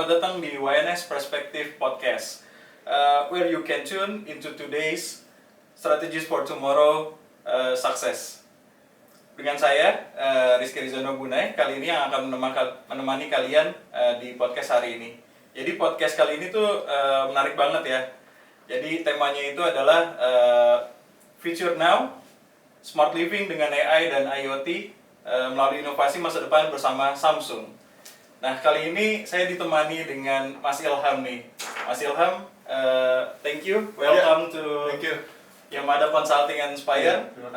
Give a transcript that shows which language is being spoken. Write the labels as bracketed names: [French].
[Indonesian] langsung di [English] YNS Perspective Podcast, where you can tune into today's strategies for tomorrow success. [Indonesian] Dengan saya, Rizky Rizono Bunai, kali ini yang akan menemani kalian di podcast hari ini. Jadi podcast kali ini tuh menarik banget ya. Jadi temanya itu adalah Future Now, Smart Living dengan AI dan IoT melalui inovasi masa depan bersama Samsung. Nah, kali ini saya ditemani dengan Mas Ilham nih. [English] Mas Ilham, thank you, welcome to Yamada Consulting and Inspire.